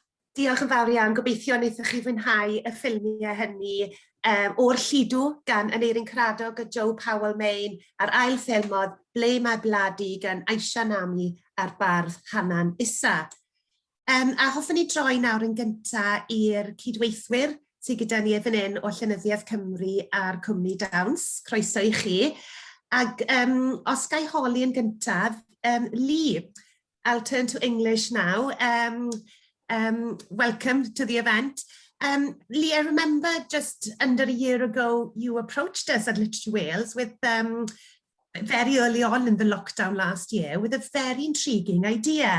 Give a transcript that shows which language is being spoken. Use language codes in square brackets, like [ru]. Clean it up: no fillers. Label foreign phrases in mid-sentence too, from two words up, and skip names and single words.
[cy] Diolch yn fawr iawn, gobeithio wnaethoch chi fwynhau y ffilmiau hynny o'r Llidw gan Aneurin Caradog a Joe Powell-Main a'r ail ffilmodd Ble Mae Bladi gan Aisha Nami a'r bardd Hanan Issa. A hoffwn ni droi nawr yn gyntaf i'r cydweithwyr sydd gyda ni fan hyn o Llenyddiaeth Cymru a'r Cwmni Dawns. Croeso i chi. Ac os gai holi yn gyntaf, Lee, [en] I'll turn to English now. Welcome to the event. Lee, I remember just under a year ago, you approached us at Literature Wales with very early on in the lockdown last year with a very intriguing idea.